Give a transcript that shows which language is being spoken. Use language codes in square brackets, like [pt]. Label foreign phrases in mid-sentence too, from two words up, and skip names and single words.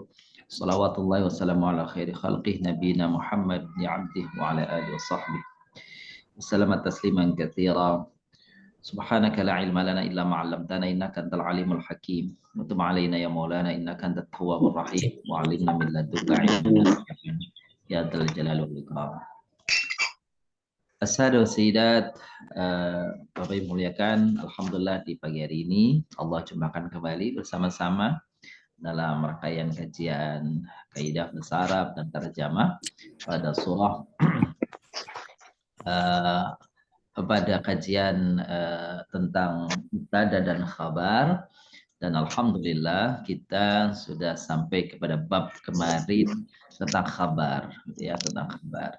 [ar] صلوات الله والسلام على خير خلقه نبينا محمد بن عبده وعلى آله وصحبه. وسلم تسليما كثيرا سبحانك لا علم لنا إلا ما علمتنا إنك أنت العليم الحكيم. وتب علينا يا مولانا إنك أنت التواب الرحيم. وعلمنا من لدنك علما نافعا يا ذا الجلال والإكرام. السادة السيدات, [id] Bapak Ibu muliakan, alhamdulillah di pagi hari ini Allah jumpakan kembali bersama-sama dalam rangkaian kajian kaidah bahasa Arab dan terjemah pada surah pada kajian tentang mubtada dan khabar, dan alhamdulillah kita sudah sampai kepada bab kemarin tentang khabar, ya, tentang khabar.